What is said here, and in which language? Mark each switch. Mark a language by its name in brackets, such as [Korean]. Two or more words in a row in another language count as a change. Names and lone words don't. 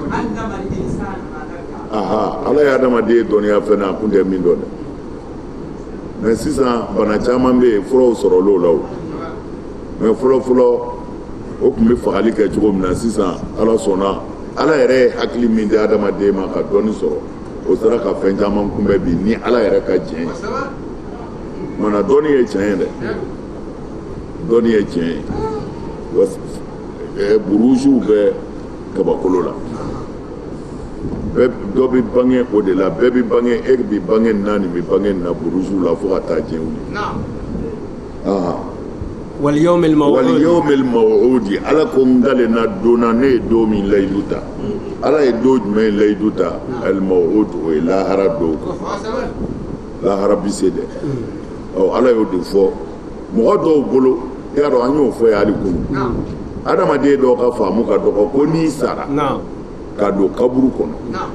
[Bambara] ala ye adamaden dɔnniya fɛn na a kun tɛ min dɔn dɛ mais sisan bana caman bɛ yen furaw sɔrɔl'o la o mais fɔlɔ-fɔlɔ o tun bɛ fagali kɛ cogo min na sisan ala sɔnna ala yɛrɛ ye hakili min di adamaden ma ka dɔnni sɔrɔ o sera ka fɛn caman kunbɛn bi ni ala yɛrɛ ka diɲɛ ye mana dɔnni ye tiɲɛ ye dɛ dɔnni ye tiɲɛ ye burusiw bɛ kabakolo la dɔ bɛ bange o de la bɛɛ bɛ bange e bɛ bange nin na nin bɛ bange nin na burusiw la fo ka taa diɲɛ wuli [Arabic] واليوم الموعود واليوم الموعود [Bambara] ala ko n dalen na don na ne ye don min layidu ta ala ye don jumɛn layidu ta al-maw'ud o ye lahara don lahara bi se dɛ ala y'o de fɔ mɔgɔ dɔw bolo i y'a dɔn an y'o fɔ ye hali kunu adamaden dɔw ka faamu ka dɔgɔ ko n'i sara ka don kaburu kɔnɔ